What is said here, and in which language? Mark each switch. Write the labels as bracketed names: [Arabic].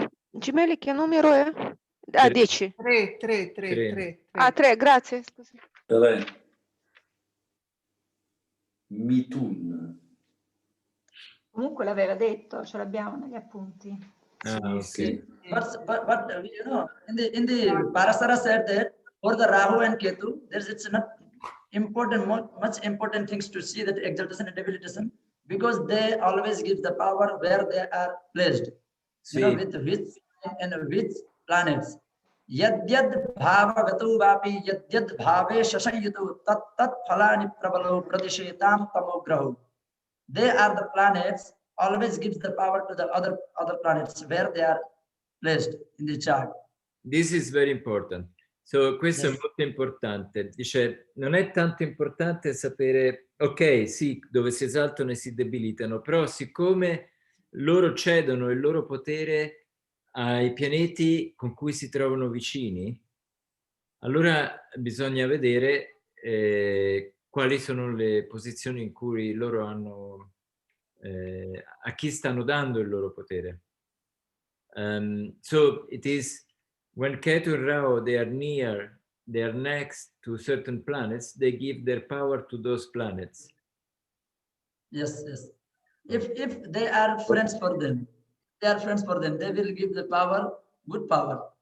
[Italian] Gemelli che numero è? 10. 3. Ah, 3, grazie. Scusi. 3. Mitun. Comunque l'aveva detto, ce l'abbiamo negli appunti. Sì. [English] But you know, in the Parasara said that for the Rahu and Ketu, it's not important, much important things to see that exaltation and debilitation, because they always give the power where they are placed. You know, with which and which planets. [Sanskrit] Yadyad bhava gatu vapi yadyad bhave shashayitu tat tat phalani prabalo pradishetam tamograhu. [English] They are the planets, always gives the power to the other planets where they are placed in the chart. This is very important. So, questo Yes. [Italian] è molto importante. Dice, non è tanto importante sapere, ok, sì, dove si esaltano e si debilitano, però siccome loro cedono il loro potere ai pianeti con cui si trovano vicini, allora bisogna vedere quali sono le posizioni in cui loro hanno, a chi stanno dando il loro potere. [English] So it is when Ketu and Rahu, they are next to certain planets, they give their power to those planets. Yes. If they are friends for them, they will give the power, good power.